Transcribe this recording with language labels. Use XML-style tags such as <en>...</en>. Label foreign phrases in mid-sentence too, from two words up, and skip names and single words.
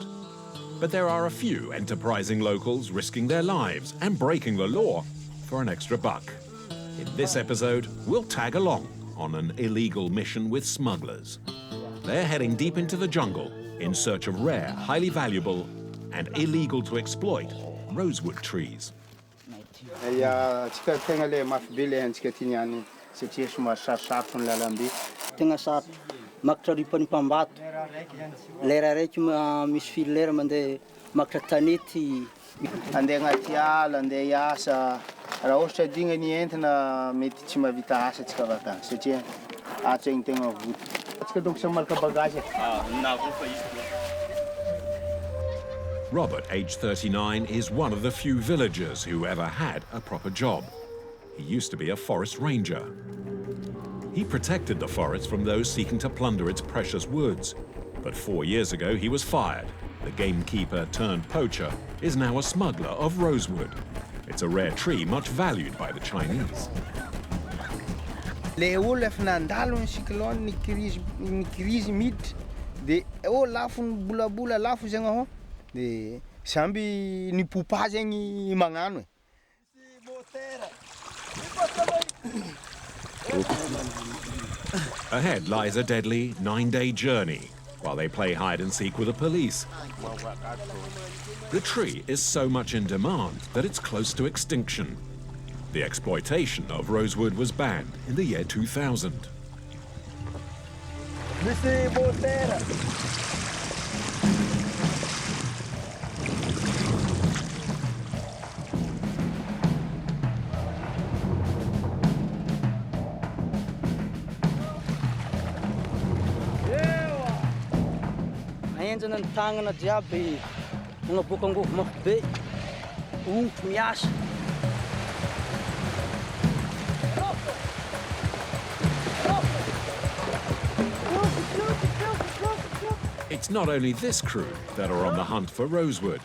<en>But there are a few enterprising locals risking their lives and breaking the law for an extra buck. In this episode, we'll tag along on an illegal mission with smugglers. They're heading deep into the jungle in search of rare, highly valuable and illegal to exploit rosewood trees.</en> <mg>Makatra ripany mpambato. Lera raiky misy filera mandeha makatra tanety. Andeha agnaty ala, andeha hiasa. Raha ohatra digna ny entana mety tsy mahavita asa tsika avakany satria asa igny tegna voto. Tsika donc sa malaka bagage.</mg> <en>Robert, age 39, is one of the few villagers who ever had a proper job. He used to be a forest ranger. He protected the forest from those seeking to plunder its precious woods. But 4 years ago, he was fired. The gamekeeper turned poacher is now a smuggler of rosewood. It's a rare tree much valued by the Chinese.</en> <mg>Le olo efa nandalo ny cyclone ny crise miditra de lafo ny bolabola lafo zegny aho de samby ny pupa zegny magnano</mg> <en>Ahead lies a deadly 9-day journey while they play hide and seek with the police. The tree is so much in demand that it's close to extinction. The exploitation of rosewood was banned in the year 2000.</en> <mg>Ahenjana ny tagnana jiaby magnaboaka angovo mafy be. Onto miasa.</mg> <en>It's not only this crew that are on the hunt for rosewood.</en>